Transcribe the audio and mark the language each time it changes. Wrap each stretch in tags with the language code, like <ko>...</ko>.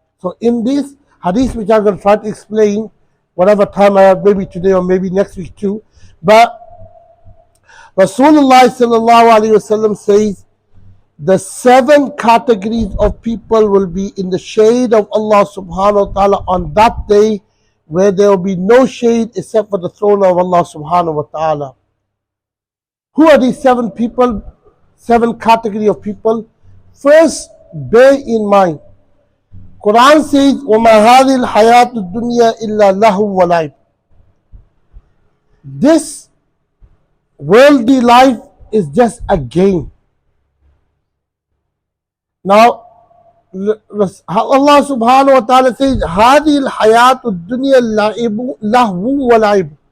<en>So in this hadith, which I'm going to try to explain whatever time I have, maybe today or maybe next week too, but Rasulullah sallallahu alaihi wasallam says the 7 categories of people will be in the shade of Allah subhanahu wa ta'ala on that day, where there will be no shade except for the throne of Allah subhanahu wa ta'ala. Who are these 7 people, 7 category of people? First, bear in mind, Quran says,</en> <ar>وَمَا هَذِهِ الْحَيَاةُ الدُّنْيَا إِلَّا لَهْوٌ وَلَعِبٌ.</ar> <en>This worldly life is just a game. Now, Allah subhanahu wa ta'ala says,</en> <ar>هذه الحياة الدنيا لهو ولعب.</ar>